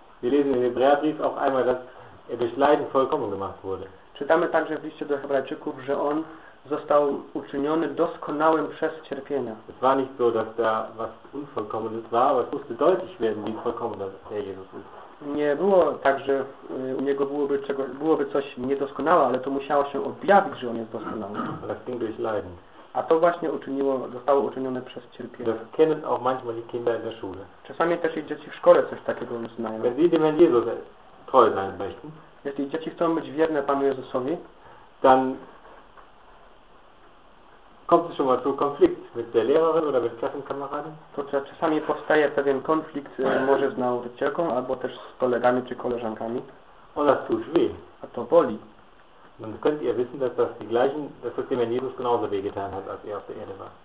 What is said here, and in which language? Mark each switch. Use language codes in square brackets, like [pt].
[de] Wir lesen in Hebräerbrief auch einmal, dass er durch Leiden vollkommen gemacht wurde. [pl] Czytamy także w liście do Hebrajczyków, że on został uczyniony doskonałym przez cierpienia. [de] Es war nicht so, dass da was Unvollkommenes war, aber es musste deutlich werden, wie vollkommen der Jesus ist. [pl] Nie było tak, że u niego byłoby coś niedoskonałe, ale to musiało się objawić, że on jest doskonały. [de] Das ging durch Leiden. [pl] A to właśnie zostało uczynione przez cierpienie. [de] Das kennen auch manchmal die Kinder in der Schule. [pl] Czasami też i dzieci w szkole coś takiego uznają. [de] Wenn sie dem Jesus treu sein möchten, [pl] jeśli dzieci chcą być wierne Panu Jezusowi, [de] dann kommt es schon mal zu Konflikt mit der Lehrerin oder mit Klassenkameraden? [pl] To czasami powstaje pewien konflikt, może z nauczycielką, albo też z kolegami czy koleżankami. [de] Und das tut weh. [pl] A to boli. [de] Dann könnt ihr wissen, dass das die gleichen, dass das dem Herrn Jesus genauso weh getan hat, als er auf der Erde war.